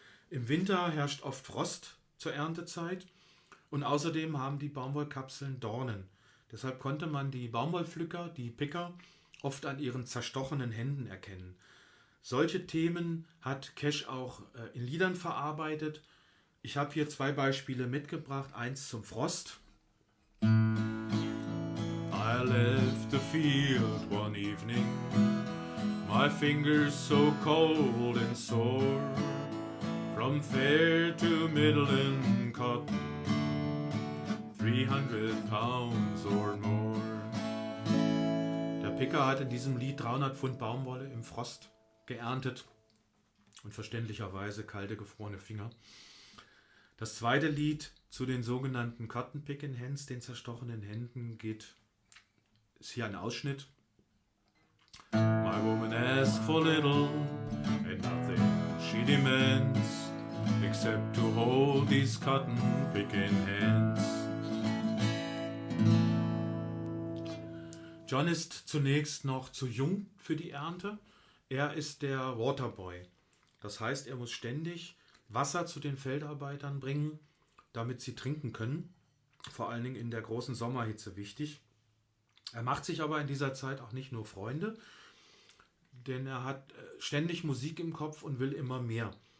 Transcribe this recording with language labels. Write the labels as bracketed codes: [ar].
[de] Im Winter herrscht oft Frost zur Erntezeit und außerdem haben die Baumwollkapseln Dornen. Deshalb konnte man die Baumwollpflücker, die Picker, oft an ihren zerstochenen Händen erkennen. Solche Themen hat Cash auch in Liedern verarbeitet. Ich habe hier 2 Beispiele mitgebracht. Eins zum Frost. [en] I left the field one evening, my fingers so cold and sore, from fair to middling cotton, 300 pounds or more. [de] Der Picker hat in diesem Lied 300 Pfund Baumwolle im Frost geerntet und verständlicherweise kalte, gefrorene Finger. Das zweite Lied zu den sogenannten Cotton Picking Hands, den zerstochenen Händen, ist hier ein Ausschnitt. [en] My woman asks for little and nothing she demands except to hold these cotton picking hands. [de] John ist zunächst noch zu jung für die Ernte. Er ist der Waterboy. Das heißt, er muss ständig Wasser zu den Feldarbeitern bringen, damit sie trinken können. Vor allen Dingen in der großen Sommerhitze wichtig. Er macht sich aber in dieser Zeit auch nicht nur Freunde, denn er hat ständig Musik im Kopf und will immer mehr.